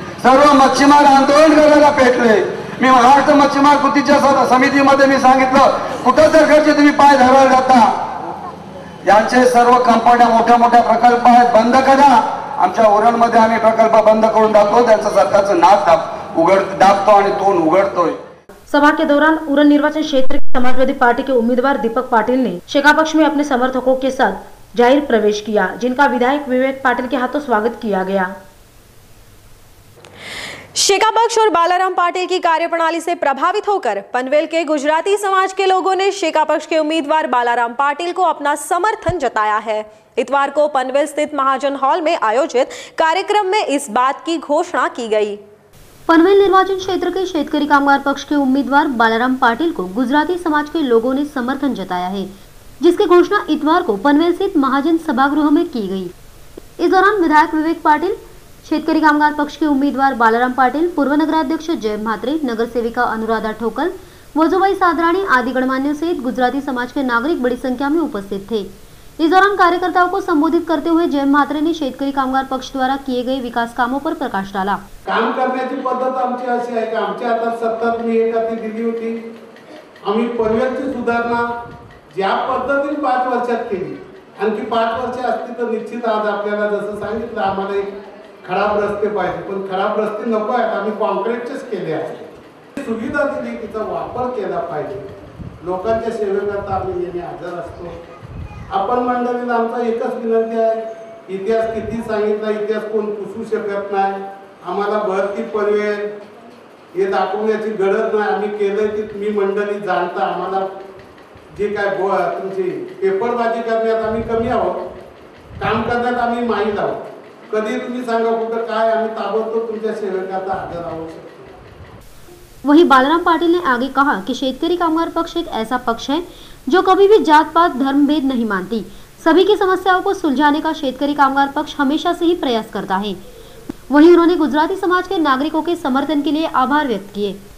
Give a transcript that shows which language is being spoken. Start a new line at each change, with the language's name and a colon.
Marathi: सर्व मच्छीमार आंदोलन करायला पेटले. मी महाराष्ट्र मच्छीमार कृतीच्या समितीमध्ये मी सांगितलं, कुठं सरकारचे तुम्ही पाय धरायला जाता? यांचे सर्व कंपन्या मोठ्या मोठ्या प्रकल्प आहेत, बंद करा. आमच्या उरणमध्ये आम्ही प्रकल्प बंद करून दाखवतो. त्यांचं सरकारचं नाक दाबतो आणि तोंड उघडतोय.
Hindi: सभा के दौरान उरण निर्वाचन क्षेत्र की समाजवादी पार्टी के उम्मीदवार दीपक पाटिल ने शेका पक्ष में अपने समर्थकों के साथ जाहिर प्रवेश किया, जिनका विधायक विवेक पाटिल के हाथों स्वागत किया गया। शेका पक्ष और बालाराम पाटिल की कार्यप्रणाली से प्रभावित होकर पनवेल के गुजराती समाज के लोगों ने शेका पक्ष के उम्मीदवार बालाराम पाटिल को अपना समर्थन जताया है। इतवार को पनवेल स्थित महाजन हॉल में आयोजित कार्यक्रम में इस बात की घोषणा की गई। पनवेल निर्वाचन क्षेत्र के शेतकरी कामगार पक्ष के उम्मीदवार बालाराम पाटिल को गुजराती समाज के लोगों ने समर्थन जताया है, जिसकी घोषणा इतवार को पनवेल स्थित महाजन सभागृह में की गई। इस दौरान विधायक विवेक पाटिल, शेतकरी कामगार पक्ष के उम्मीदवार बालाराम पाटिल, पूर्व नगराध्यक्ष जय म्हात्रे, नगर सेविका अनुराधा ठोकल, वजूभाई सादराणी आदि गणमान्यों सहित गुजराती समाज के नागरिक बड़ी संख्या में उपस्थित थे। इस दौरान कार्यकर्ताओं को संबोधित करते हुए जय म्हात्रे ने शेतकरी कामगार पक्ष द्वारा किए गए विकास कामों पर प्रकाश डाला।
Marathi: काम करण्याची पद्धत आमची अशी आहे की आमच्या हातात सत्ता मी एकाती दिली होती। आम्ही पनवेलची सुधारणा ज्या पद्धतीने 5 वर्षात केली, आणखी 5 वर्ष असती तर निश्चित आज आपल्याला जसं सांगितलं आम्हाला एक खराब रस्ते पाहिजे, पण खराब रस्ते नको आहेत, आम्ही कॉन्क्रीटचेच केले आहेत। सुविधा दिली, तिचा वापर केला पाहिजे। लोकांच्या सेवेकरता आम्ही नेहमी हजर असतो। आपण मंडळीला आमचा एकच विनंती आहे, इतिहास किती सांगितला इतिहास कोण पुसू शकत नाही। आम्हाला भरती पनवेल हे दाखवण्याची गरज नाही, आम्ही केलंय की तुम्ही मंडळी जाणता। आम्हाला जे काय तुमची पेपरबाजी करण्यात आम्ही कमी आहोत, काम करण्यात आम्ही माहीत आहोत। कधी तुम्ही सांगा कुठं काय, आम्ही ताबडतोब तुमच्या सेवेकरता हजर आहोत।
Hindi: वहीं बालाराम पाटिल ने आगे कहा कि शेतकरी कामगार पक्ष एक ऐसा पक्ष है जो कभी भी जात पात धर्म भेद नहीं मानती। सभी की समस्याओं को सुलझाने का शेतकरी कामगार पक्ष हमेशा से ही प्रयास करता है। वहीं उन्होंने गुजराती समाज के नागरिकों के समर्थन के लिए आभार व्यक्त किए।